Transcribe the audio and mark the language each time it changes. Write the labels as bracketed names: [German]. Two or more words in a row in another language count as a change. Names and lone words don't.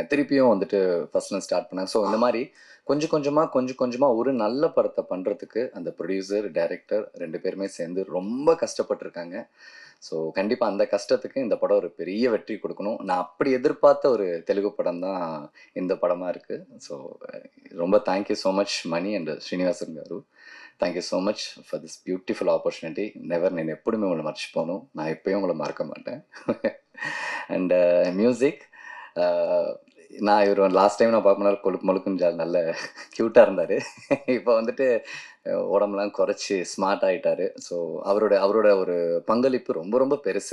[Tamil] திருப்பியும் வந்துட்டு ஃபர்ஸ்ட்ல ஸ்டார்ட் பண்ணாங்க. ஸோ இந்த மாரி கொஞ்சம் கொஞ்சமா ஒரு நல்ல படத்த பண்றதுக்கு அந்த புரொடியூசர், டைரக்டர் 2 பேருமே சேர்ந்து ரொம்ப கஷ்டப்பட்டுருக்காங்க. ஸோ கண்டிப்பா அந்த கஷ்டத்துக்கு இந்த படம் ஒரு பெரிய வெற்றி குடுக்கணும். நான் அப்படி எதிர்பார்த்த ஒரு தெலுங்கு படம் தான் இந்த படமா இருக்கு. ஸோ ரொம்ப [English] thank you so much [Tamil] மணி அண்ட் ஸ்ரீனிவாசன் గారు. [English] thank you so much for this beautiful opportunity. [Telugu] నేను ఎప్పుడు మిమ్మల్ని మర్చిపోను. [Tamil] நான் எப்பயும் உங்கள மறக்க மாட்டேன். [English] and music [Tamil] நான் இவர் [English] last time [Tamil] நான் பார்க்கும்போது கொழுக்கு மொழுக்குன்னு நல்ல க்யூட்டாக இருந்தார். இப்போ வந்துட்டு உடம்புலாம் குறைச்சி ஸ்மார்ட் ஆகிட்டாரு. ஸோ அவரோட அவரோட ஒரு பங்களிப்பு ரொம்ப ரொம்ப பெருசு.